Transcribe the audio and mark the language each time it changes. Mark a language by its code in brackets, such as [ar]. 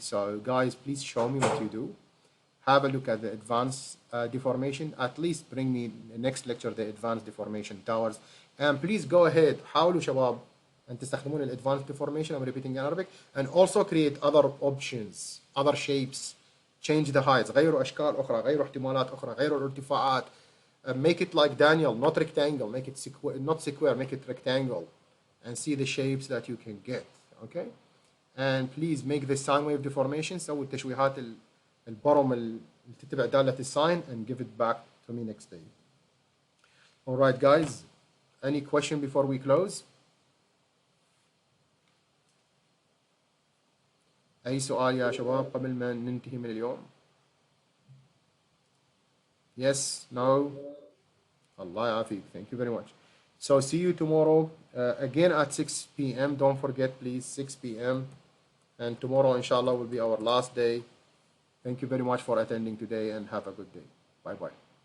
[en] So guys, please show me what you do. Have a look at the advanced deformation. At least bring me the next lecture the advanced deformation towers. And please go ahead, [ar] حاولوا شباب أن تستخدمون [en] advanced deformation. I'm repeating in Arabic. And also create other options, other shapes. Change the heights. [ar] غيروا أشكال أخرى، غيروا احتمالات أخرى، غيروا الارتفاعات. [en] Make it like Daniel, not rectangle. Make it not square. Make it rectangle, and see the shapes that you can get. Okay. And please make the sine wave deformation. [ar] سوي التشويهات البرم اللي تتبع دالة الساين, [en] and give it back to me next day. All right, guys. Any question before we close? [ar] أي سؤال يا شباب قبل ما ننتهي من اليوم؟ [en] Yes, no. Allah يعافيك. Thank you very much. So see you tomorrow again at 6 p.m. Don't forget, please, 6 p.m. And tomorrow, inshallah, will be our last day. Thank you very much for attending today, and have a good day. Bye-bye.